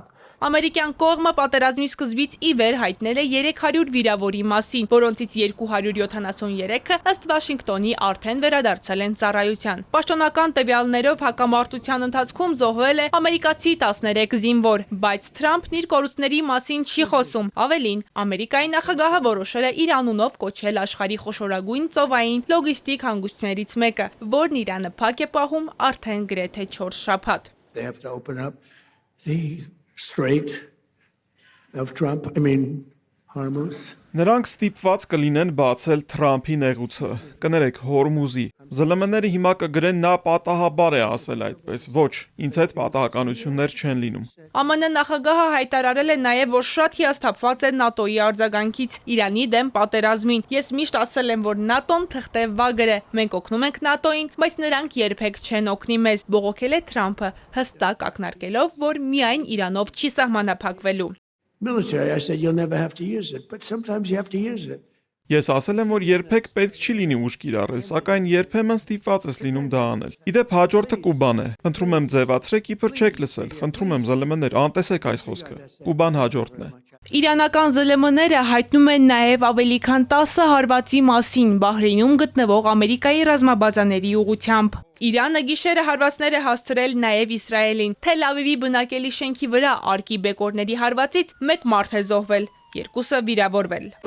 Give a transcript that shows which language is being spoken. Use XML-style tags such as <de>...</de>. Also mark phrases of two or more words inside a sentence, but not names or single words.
<hy>Ամերիկյան կողմը պատերազմի սկզբից ի վեր հայտնել է 300 վիրավորի մասին, որոնցից 273-ը ըստ Վաշինգտոնի արդեն վերադարձել են ծառայության։ Պաշտոնական տվյալներով հակամարտության ընթացքում զոհվել է ամերիկացի 13 զինվոր, բայց Թրամփն իր կորուստների մասին չի խոսում։ Ավելին, Ամերիկայի նախագահը որոշել է իր անունով կոչել աշխարհի խոշորագույն ծովային լոգիստիկ հանգույցներից մեկը, որն Իրանը փակ է պահում արդեն գրեթե 4 շաբաթ։</hy> <en>They have to open up the Strait of Trump, Hormuz.</en> <hy>Նրանք ստիպված կլինեն բացել Թրամփի նեղուցը, կներեք Հորմուզի։ ԶԼՄ-ները հիմա կգրեն նա պատահաբար է ասել այդպես, ոչ, ինձ հետ պատահականություններ չեն լինում։ ԱՄՆ նախագահը հայտարարել է նաև, որ շատ հիասթափված է ՆԱՏՕ-ի արձագանքից Իրանի դեմ պատերազմին։ Ես միշտ ասել եմ, որ ՆԱՏՕ-ն թղթե վագր է։ Մենք օգնում ենք ՆԱՏՕ-ին, բայց նրանք երբեք չեն օգնի մեզ, բողոքել է Թրամփը, հստակ ակնարկելով, որ միայն Իրանով չի սահմանափակվելու։</hy> <en>Military, I said, you'll never have to use it, but sometimes you have to use it.</en> <hy>Ես ասել եմ, որ երբեք պետք չի լինի ուժ կիրառել, սակայն երբեմն ստիպված ես լինում դա անել։ Իդեպ հաջորդը Կուբան է։ Խնդրում եմ ձևացրեք, իբր չեք լսել։ Խնդրում եմ ԶԼՄ-ներ, անտեսեք այս խոսքը։ Կուբան հաջորդն է։ Իրանական ԶԼՄ-ները հայտնում են նաև ավելի քան 10 հարվածի մասին Բահրեյնում գտնվող Ամերիկայի ռազմաբազաների ուղղությամբ։ Իրանը գիշերը հարվածներ է հասցրել նաև Իսրայելին։ Թել Ավիվի բնակելի շենքի վրա արկի բեկորների հարվածից 1 մարդ է զոհվել, 2-ը վիրավորվել։</hy>